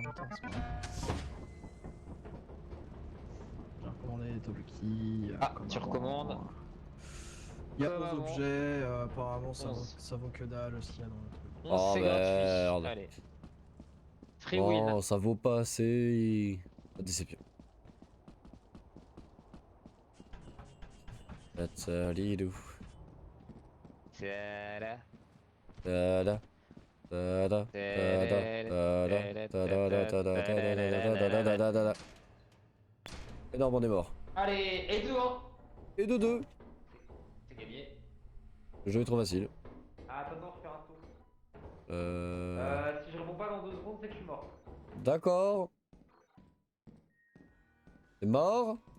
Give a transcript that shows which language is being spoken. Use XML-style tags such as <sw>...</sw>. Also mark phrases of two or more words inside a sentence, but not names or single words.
<fr>longtemps, c'est pas grave. J'ai recommandé les Tobuki. Ah, tu recommandes. Il y a Comme 11 avant. objets, apparemment ça vaut, 11. ça vaut que dalle aussi là dans le truc. 11, Oh c'est merde. gratuit. Allez. Free Non, win. ça vaut pas assez. Déception. Tatsalidou. Tada. Tada. Tada. Tada. Tada. Tada. Tada. Tada. Énorme, on est mort. Allez, et deux, hein. Et de deux. C'est gagné. Le jeu est trop facile. Ah, attends, je fais un tour. Si je réponds pas dans 2 secondes, c'est que je suis mort. D'accord. T'es mort?</fr>